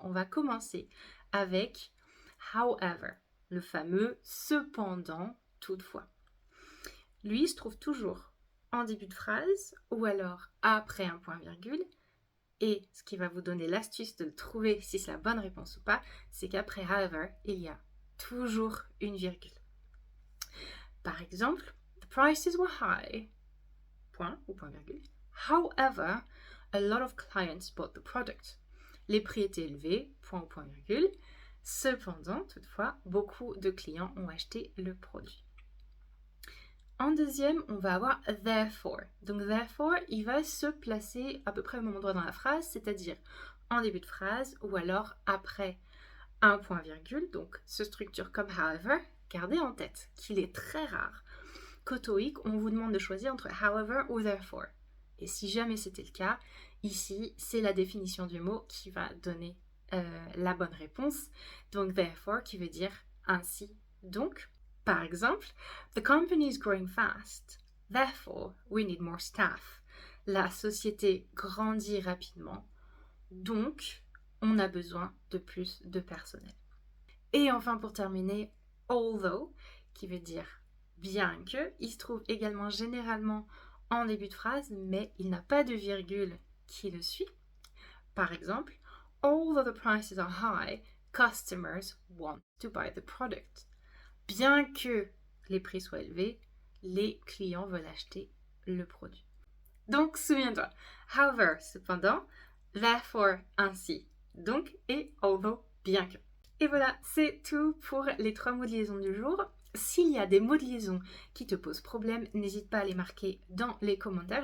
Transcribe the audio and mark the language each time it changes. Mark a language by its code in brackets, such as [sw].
[fr] On va commencer avec however, le fameux cependant, toutefois. Lui, il se trouve toujours en début de phrase ou alors après un point-virgule. Et ce qui va vous donner l'astuce de trouver si c'est la bonne réponse ou pas, c'est qu'après however, il y a toujours une virgule. Par exemple, [en] the prices were high, [fr] point ou point-virgule. [en] However, a lot of clients bought the product. [fr] Les prix étaient élevés, point ou point-virgule. Cependant, toutefois, beaucoup de clients ont acheté le produit. En deuxième, on va avoir therefore. Donc therefore, il va se placer à peu près au même endroit dans la phrase, c'est-à-dire en début de phrase ou alors après un point-virgule. Donc se structure comme however. Gardez en tête qu'il est très rare qu'au TOEIC, on vous demande de choisir entre however ou therefore. Et si jamais c'était le cas, ici, c'est la définition du mot qui va donner la bonne réponse. Donc therefore qui veut dire ainsi donc. Par exemple, [en] the company is growing fast, therefore we need more staff. [fr] La société grandit rapidement, donc on a besoin de plus de personnel. Et enfin pour terminer, although, qui veut dire bien que, il se trouve également généralement en début de phrase, mais il n'a pas de virgule qui le suit. Par exemple, [en] although the prices are high, customers want to buy the product. [fr] Bien que les prix soient élevés, les clients veulent acheter le produit. Donc, souviens-toi, however, cependant, therefore, ainsi, donc, et although, bien que. Et voilà, c'est tout pour les 3 mots de liaison du jour. S'il y a des mots de liaison qui te posent problème, n'hésite pas à les marquer dans les commentaires.